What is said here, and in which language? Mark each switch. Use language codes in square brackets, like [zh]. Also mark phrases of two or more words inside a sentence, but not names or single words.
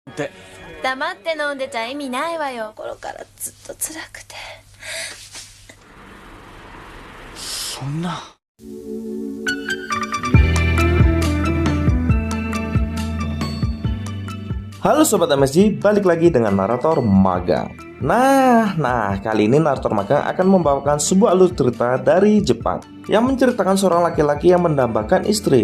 [ja] で、黙って飲んでちゃ意味ないわよ。心からずっと辛くて。そんな。 [id] Halo Sobat MSG, balik lagi dengan narator magang. Nah, kali ini narator magang akan membawakan sebuah alur cerita dari Jepang yang menceritakan seorang laki-laki yang mendambakan istri.